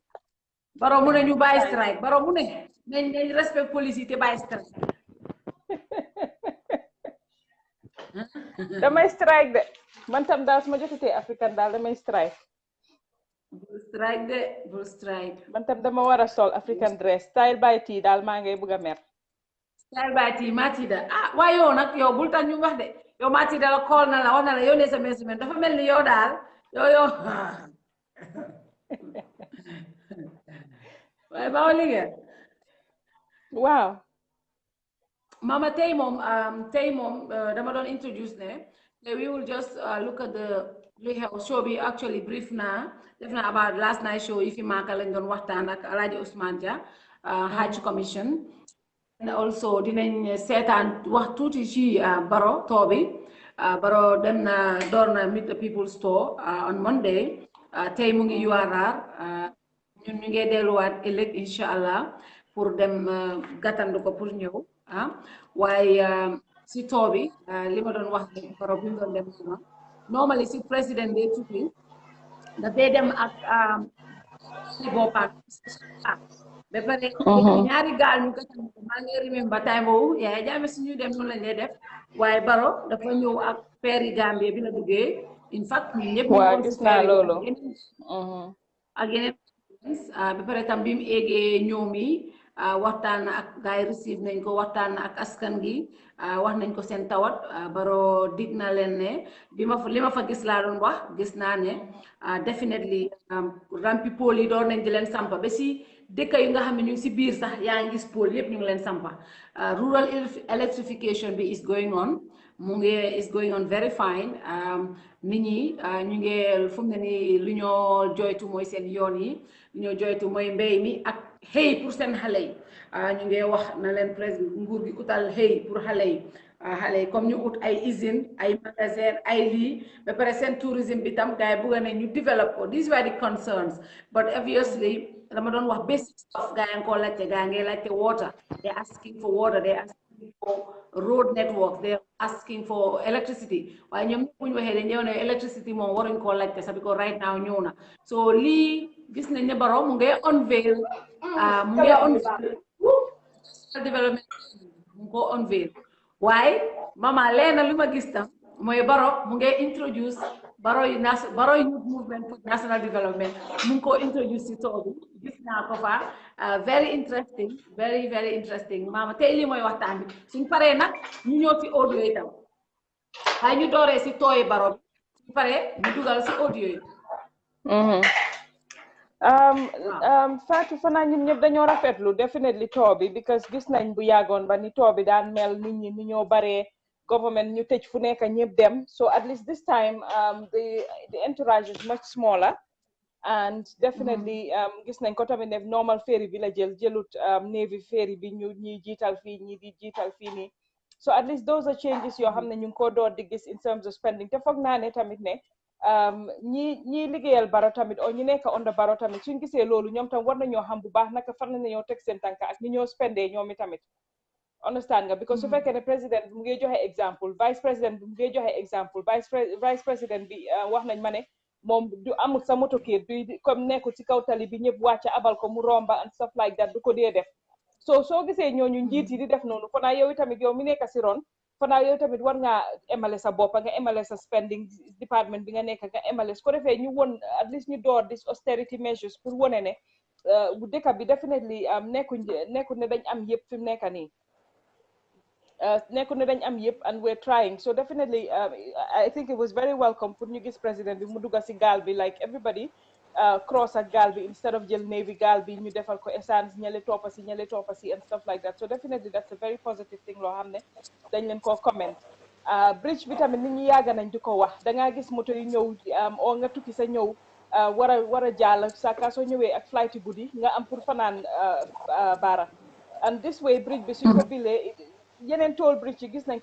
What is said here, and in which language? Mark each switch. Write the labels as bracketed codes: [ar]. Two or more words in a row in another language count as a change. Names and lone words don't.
[wo] Baro mu ne ñu bàyyi strike. Baro mu ne nañ respect police yi te bàyyi strike. Damay strike de. Man tam daal su ma jotee [en] African daal [wo] damay strike. Bul strike. Man tam dama war a sol [en] African dress style [wo] by tea daal maa ngay bëgg a mer. Style by tea Matilda waaye yow nag yow bul tax ñu wax de yow Matilda la call na la wax na la yónnee sa message dafa mel ni yow daal yow waaye ba liggéey. Waaw. Mama tey moom dama doon introduce ne [en] we will just look at the [wo] li xew show bi actually brief naa def naa about [en] last night show [wo] yi fi maaka lañ doon waxtaan ak Alhaji Ousmane Dia [en] Hajj Commission. [wo] And also dinañ seetaan wax tuuti ci Baro toobi Baro dem na door na [en] meet the people [wo] store on Monday tey mu ngi URR ñun ñu ngi delluwaat ëllëg incha allah pour dem gàttandu ko pour ñëw waaye si toobi li ma doon wax Baro bi mu doon dem suma normally si président day tukki dafay dem ak boppam ba pare ñaari gaal ñu gàttandu ko maa ngi remember time boobu Yaya Jammeh suñu dem noonu lañ lay def waaye Baro dafa ñëw ak feeri Gambie bi la duggee [en] in fact [wo] ñun ñëpp waaw gis naa loolu ak yeneen ba pare tam bi mu eegee ñoom yi waxtaan ak gaay receive nañ ko waxtaan ak askan gi wax nañ ko seen tawat Baro dig na leen ne li ma fa gis laa doon wax gis naa ne definitely rampi pôle yi doon nañ di leen sampa ba si dëkk yu nga xam ne ñu ngi si biir sax yaa ngi gis pôle yëpp ñu ngi leen sampa [en] rural electrification [wo] bi [en] is going on is going on very fine [wo] nit ñi ñu ngi fu mu ne nii lu ñoo joytu mooy seen yoon yi lu ñoo joytu mooy mbéy mi ak xëy pour seen xale yi ñu ngi wax na leen président nguur gi utal xëy pour xale yi comme ñu ut ay usine ay magasin ay lii ba pare seen tourisme bi tam gars yi bëgg nañ ñu develop ko [en] these were the concerns but obviously dama doon wax basic stuff [wo] gars yi nga koo laajte gars yi ngay laajte [en] water they asking for water they asking for road network they asking for electricity [wo] waaye ñoom ñëpp bu ñu waxee dañ ne electricity moom waruñ koo laajte sax because [en] right now [wo] ñëw na so lii gis nañ ne Baro mu ngay unveil mu ngi [en] on development [wo] mu ngi ko unveil waaye mama leena li ma gis tam mooy Barrow mu ngi introduce [en] Barrow youth movement for national development [wo] mu ngi ko introduce si tool bi gis naa ko fa [en] very interesting very interesting [wo] mama tey lii mooy waxtaan bi suñ paree nag ñu ñëw si audio yi tam waaye ñu dooree si tooyi Barrow bi suñ paree ñu dugal si audio yi Fatou fanaa ñun ñëpp dañoo rafetlu definitely too bi because gis nañ bu yàggoon ba ni too bi daan mel nit ñi ni ñoo baree government ñu tëj fu nekk ñëpp dem [en] so at least this time the entourage is much smaller [wo] and definitely gis nañ ko tamit ne normal ferry bi la jëlut navy ferry bi ñu ñi jiital fii ñi di jiital fii nii [en] so at least those are changes [wo] yoo xam ne ñu ngi ko door di gis [en] in terms of spending [wo] te foog naa ne tamit ne ñi liggéeyal Barrow tamit o ñu nekk [en] under Barrow [wo] tamit suñ gisee loolu ñoom tam war nañoo xam bu baax naka fan la ñoo teg seen tànka ak ni ñoo spendee ñoomi tamit understand nga because su fekkee ne président bi mu ngi joxe exemple vice président bi mu ngi joxe exemple vice président bi wax nañ ma ne moom du amul sa motokiir du comme nekkul ci kaw tali bi ñëpp wàcc abal ko mu romba [en] and stuff like that [wo] du ko dee def soo gisee ñooñu njiit yi di def noonu fanaa yow tamit yow mi nekk si ron fanaa yow tamit war ngaa emale sa bopp nga emale sa spending department bi nga nekk nga emale su ko defee ñu won at least ñu door [en] this austerity measures [wo] pour wone ne bu dëkk bi definitely nekku ne dañ am yëpp fi mu nekk nii nekku ne dañ am yëpp [en] and we're trying so definitely I think it was very welcome [wo] pour ñu gis président bi mu dugga si gaal bi [en] like everybody cross [wo] ak gaal bi instead of jël navy gaal bi ñu defal ko essence ñale toppa si [en] and stuff like that so definitely that's a very positive thing [wo] loo xam ne dañ leen koo comment bridge bi tamit nit ñi yàgg nañ di ko wax dangaa gis moto yi ñëw oo nga tukki sa ñëw war a jàll saka soo ñëwee ak flight yi guddi nga am pour fanaan baara [en] and this way [wo] bridge bi suñ ko bilee yeneen [en] toll bridge [wo] yi gis nañ